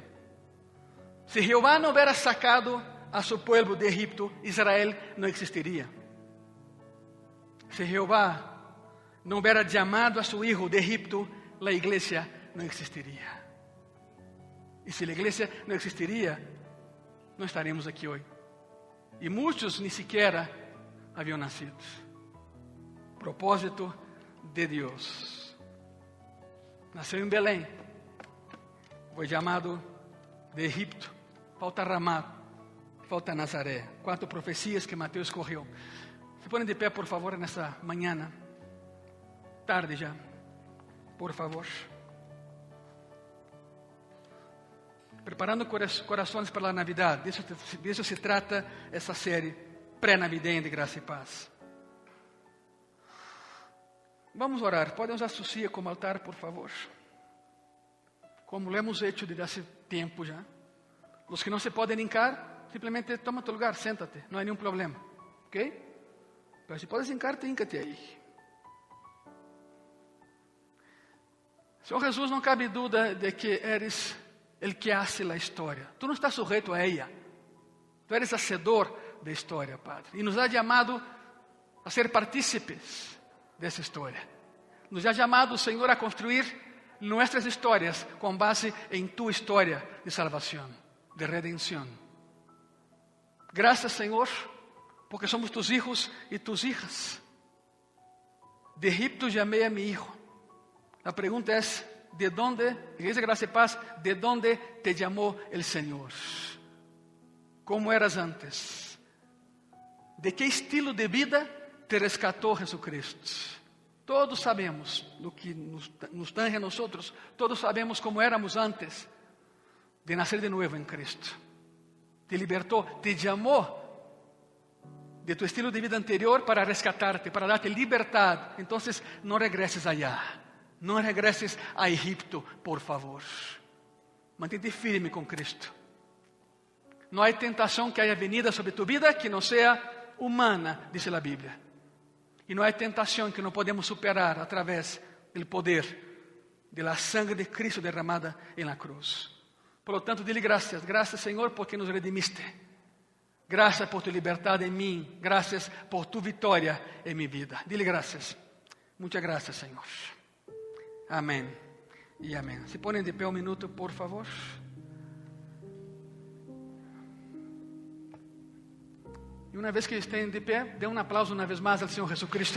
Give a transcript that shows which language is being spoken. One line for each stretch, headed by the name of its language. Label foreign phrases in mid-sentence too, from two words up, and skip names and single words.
Spanish: Si Jehová no hubiera sacado a su pueblo de Egipto, Israel no existiría. Si Jehová no hubiera llamado a su Hijo de Egipto, la iglesia no existiría. Y si la iglesia no existiría, no estaríamos aquí hoy.
Portuguese: E muitos nem sequer haviam nascido. Propósito de Deus. Nasceu em Belém. Foi chamado de Egipto. Falta Ramá. Falta Nazaré. 4 profecias que Mateus correu. Se põem de pé, por favor, nessa manhã. Tarde já. Por favor. Preparando corações para a Navidad. Disso se trata essa série pré-navideña de Graça e Paz. Vamos orar. Podem usar
Spanish: su silla
Portuguese: como altar, por favor.
Spanish: Como lo hemos hecho desde hace
Portuguese: tempo já. Os que não se podem hincar, simplesmente
Spanish: toma tu lugar, siéntate.
Portuguese: Não há nenhum problema. ¿Ok?
Spanish: Pero si puedes hincarte, híncate aí.
Portuguese: Senhor Jesus, não cabe dúvida de que
Spanish: eres el que hace la historia. Tú no estás sujeto a ella. Tú eres hacedor de história, Padre.
Portuguese: E
Spanish: nos ha
Portuguese: chamado a ser partícipes dessa história.
Spanish: Nos ha
Portuguese: chamado, Senhor, a construir nossas histórias com base em Tu história de salvação, de redenção. Graças, Senhor,
Spanish: porque somos Tus hijos e Tus hijas.
Portuguese: De Egipto chamei
Spanish: a mi hijo.
Portuguese: A pergunta é:
Spanish: ¿de dónde, Igreja Gracia y Paz, de dónde te llamó el Señor? ¿Cómo eras antes? ¿De qué estilo de vida te rescató Jesucristo? Todos sabemos lo que nos tange a nosotros. Todos sabemos cómo éramos antes de nacer de nuevo en Cristo. Te libertó, te llamó de tu estilo de vida anterior para rescatarte, para darte libertad. Entonces no regreses allá. No regreses a Egipto, por favor.
Portuguese: Mantente firme com Cristo. Não há tentação
Spanish: que haya venida sobre tu vida
Portuguese: que não seja humana, diz a Bíblia. E não há tentação que não podemos superar através do poder da sangre de Cristo derramada em
Spanish: la cruz. Por lo tanto, dile graças.
Portuguese: Graças, Senhor, porque nos redimiste. Graças por tu liberdade em mim. Graças por tu vitória em minha vida. Dile graças. Muitas graças, Senhor. Amém e amém. Se ponem de pé um minuto, por favor. E uma vez que estejam de pé, dê um aplauso uma vez mais ao Senhor Jesucristo.